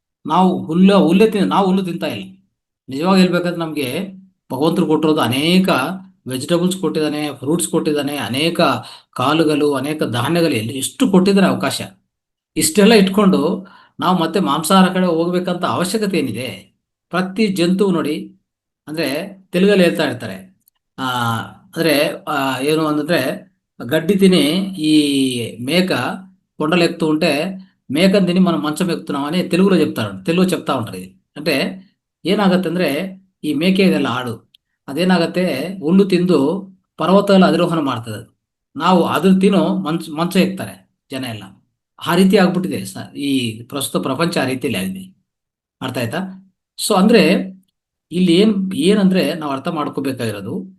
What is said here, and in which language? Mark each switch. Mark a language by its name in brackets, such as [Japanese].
[Kannada] ನಾವು ಹುಲ್ಲು ತಿಂತಾ ಇಲ್ಲ. ನಿಜವಾಗಿ ಹೇಳ್ಬೇಕಂದ್ರೆ ನಮಗೆ ಭಗವಂತರು ಕೊಟ್ಟಿರೋದು ಅನೇಕ ವೆಜಿಟೇಬಲ್ಸ್ ಕೊಟ್ಟಿದ್ದಾನೆ, ಫ್ರೂಟ್ಸ್ ಕೊಟ್ಟಿದ್ದಾನೆ, ಅನೇಕ ಕಾಳುಗಳು, ಅನೇಕ ಧಾನ್ಯಗಳು ಎಷ್ಟು ಕೊಟ್ಟಿದ್ದಾನೆ ಅವಕಾಶ. ಇಷ್ಟೆಲ್ಲ ಇಟ್ಕೊಂಡು ನಾವು ಮತ್ತೆ ಮಾಂಸಾಹಾರ ಕಡೆ ಹೋಗ್ಬೇಕಂತ ಅವಶ್ಯಕತೆ ಏನಿದೆ? ಪ್ರತಿ ಜಂತು ನೋಡಿ, ಅಂದ್ರೆ ತೆಲುಗಲ್ಲಿ ಹೇಳ್ತಾ ಇರ್ತಾರೆ, ಅಂದ್ರೆ ಏನು ಅಂದ್ರೆ [Telugu] గడ్డి తిని ఈ మేక కొండలు ఎక్కుతూ ఉంటే మేకను తిని మనం మంచం ఎక్కుతున్నామని తెలుగులో చెప్తా ఉంటారు. ఇది అంటే [Kannada] ಏನಾಗತ್ತೆ ಅಂದ್ರೆ ಈ ಮೇಕೆ ಇದೆಲ್ಲ ಆಡು, ಅದೇನಾಗತ್ತೆ, ಹುಲ್ಲು ತಿಂದು ಪರ್ವತಗಳ ಅಧಿರೋಹಣ ಮಾಡ್ತದೆ. ನಾವು ಅದ್ರ ತಿನ್ನೋ ಮಂಚ ಎಕ್ತಾರೆ ಜನ ಎಲ್ಲ. ಆ ರೀತಿ ಆಗ್ಬಿಟ್ಟಿದೆ ಈ ಪ್ರಸ್ತುತ ಪ್ರಪಂಚ, ಆ ರೀತಿಯಲ್ಲಿ ಆಗಿದೆ. ಅರ್ಥ ಆಯ್ತಾ? ಅಂದ್ರೆ ಇಲ್ಲಿ ಏನಂದ್ರೆ ನಾವು ಅರ್ಥ ಮಾಡ್ಕೋಬೇಕಾಗಿರೋದು,